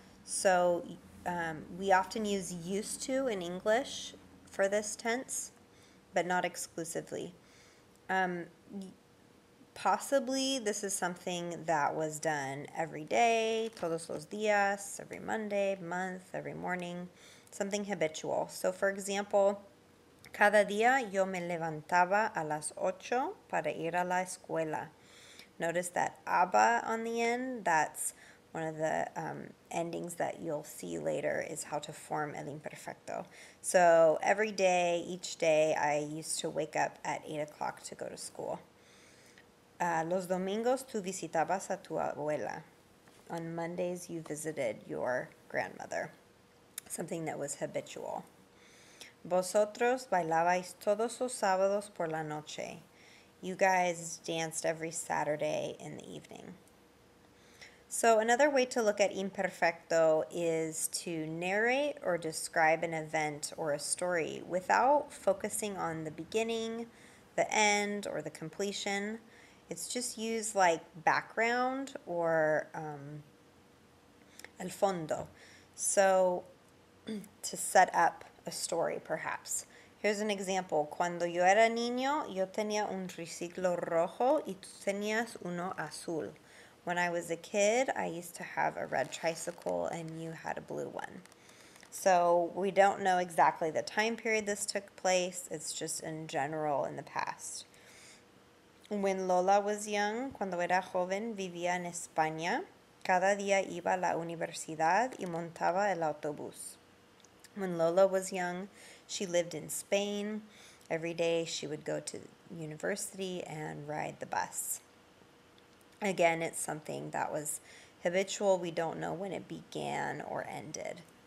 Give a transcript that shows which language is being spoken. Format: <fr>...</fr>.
<en>So we often use used to in English for this tense, but not exclusively. Possibly this is something that was done every day,</en> <es>todos los días,</es> <en>every Monday, month, every morning, something habitual. So for example,</en> <es>cada día yo me levantaba a las 8 para ir a la escuela.</es> <en>Notice that aba on the end, that's one of the endings that you'll see later is how to form el imperfecto. So every day, each day, I used to wake up at 8 o'clock to go to school.</en> <es>Los domingos tú visitabas a tu abuela.</es> <en>On Mondays you visited your grandmother. Something that was habitual.</en> <es>Vosotros bailabais todos los sábados por la noche.</es> <en>You guys danced every Saturday in the evening. So another way to look at imperfecto is to narrate or describe an event or a story without focusing on the beginning, the end, or the completion. It's just used like background or</en> <es>el fondo.</es> <en>So to set up a story, perhaps. Here's an example.</en> <es>Cuando yo era niño, yo tenía un triciclo rojo y tú tenías uno azul.</es> <en>When I was a kid, I used to have a red tricycle and you had a blue one. So we don't know exactly the time period this took place. It's just in general in the past. When Lola was young,</en> <es>cuando era joven, vivía en España. Cada día iba a la universidad y montaba el autobús.</es> <en>When Lola was young, she lived in Spain. Every day she would go to university and ride the bus. Again, it's something that was habitual. We don't know when it began or ended.</en>